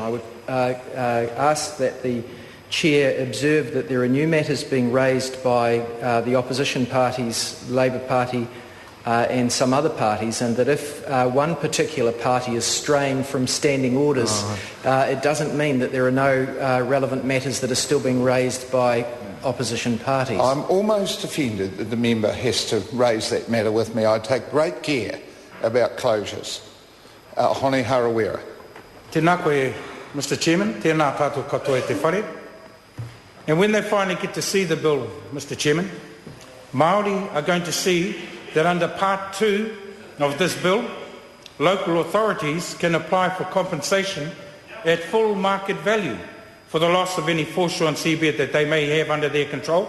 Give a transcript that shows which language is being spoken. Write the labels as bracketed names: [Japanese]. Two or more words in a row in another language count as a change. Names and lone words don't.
[English] I would ask that the Chair observe that there are new matters being raised by the opposition parties, Labour Party and some other parties, and that if one particular party is straying from standing orders, it doesn't mean that there are no relevant matters that are still being raised by opposition parties. I'm almost offended that the member has to raise that matter with me. I take great care about closures. Hone Harawira. [Māori] Tēnā koe, Mr. Chairman, tēnā tātou katoa te whare. [English] And when they finally get to see the bill, Mr. Chairman, Māori are going to see that under Part 2 of this bill, local authorities can apply for compensation at full market value for the loss of any foreshore and seabed that they may have under their control.